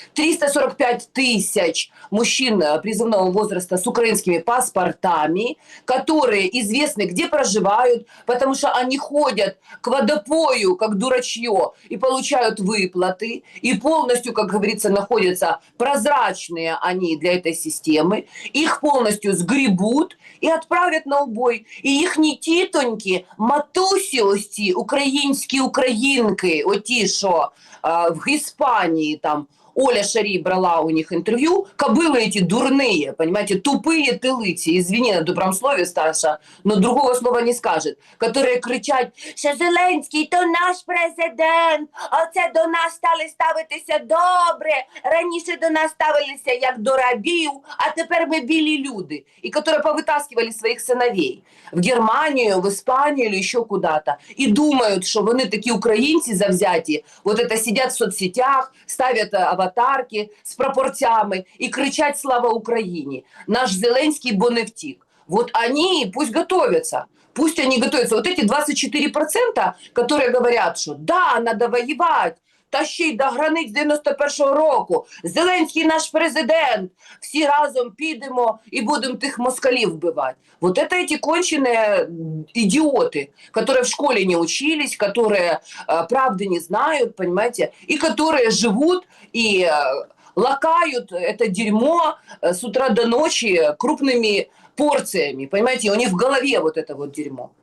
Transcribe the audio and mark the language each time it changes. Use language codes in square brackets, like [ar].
[ru] 345 тысяч мужчин призывного возраста с украинскими паспортами, которые известны, где проживают, потому что они ходят к водопою, как дурачье, и получают выплаты, и полностью, как говорится, находятся прозрачные они для этой системы, их полностью сгребут и отправят на убой. [uk] И их не тітоньки, матусі українські українки, оті, що в Іспанії там [ru] Оля Шарий брала у них интервью, кобылы эти дурные, понимаете, тупые тылиці, извини на добром слове, Сташа, но другого слова не скажет, которые кричать, [uk] що Зеленський то наш президент, а це до нас стали ставитися добре, раніше до нас ставилися як до рабів, а тепер ми білі люди, [ru] и которые повытаскивали своих сыновей в Германию, в Испанию или еще куда-то, и думают, что [uk] вони такі українці завзяті, [ru] вот это сидят в соцсетях, ставят аватарки с пропорциями и кричать «Слава Украине!». [uk] Наш Зеленский бо не втік. [ru] Вот они пусть готовятся. Пусть они готовятся. Вот эти 24%, которые говорят, что да, надо воевать, [uk] та ще й до границь 91-го року. Зеленський наш президент. Всі разом підемо і будемо тих москалів вбивати. [ru] Вот это эти конченые идиоты, которые в школе не учились, которые правды не знают, понимаете, и которые живут и лакают это дерьмо с утра до ночи крупными порциями, понимаете, у них в голове вот это вот дерьмо.